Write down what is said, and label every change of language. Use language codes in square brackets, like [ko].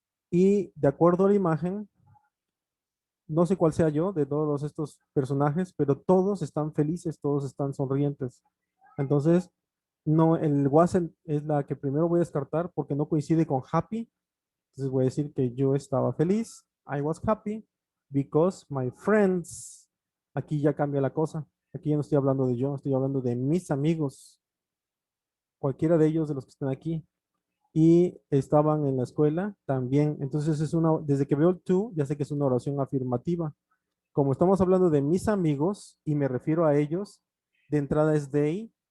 [es] Y de acuerdo a la imagen, no sé cuál sea yo de todos estos personajes, pero todos están felices, todos están sonrientes. Entonces, no, el wasn't es la que primero voy a descartar porque no coincide con happy. Entonces voy a decir que yo estaba feliz. [en] I was happy because my friends. [es] Aquí ya cambia la cosa. Aquí ya no estoy hablando de yo, estoy hablando de mis amigos. Cualquiera de ellos, de los que están aquí. Y estaban en la escuela también. Entonces es una, desde que veo el to, ya sé que es una oración afirmativa. Como estamos hablando de mis amigos y me refiero a ellos, de entrada es they.